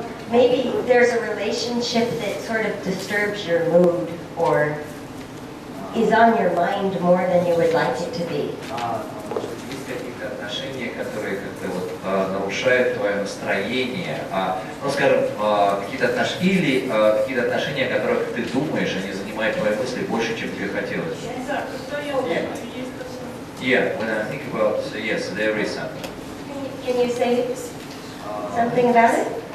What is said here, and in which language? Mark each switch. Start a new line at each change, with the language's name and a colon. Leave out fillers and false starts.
English: Maybe there's a relationship that sort of disturbs your mood or is on your mind more than you would like it to be.
Russian: Может быть, есть какие-то отношения, которые как-то нарушают твое настроение, ну, скажем, какие-то отношения, о которых ты думаешь, они занимают твои мысли больше, чем тебе хотелось. Да, когда я думаю, есть такое.
English: Yeah, when I think about, yes, there is something. Can you say something about it?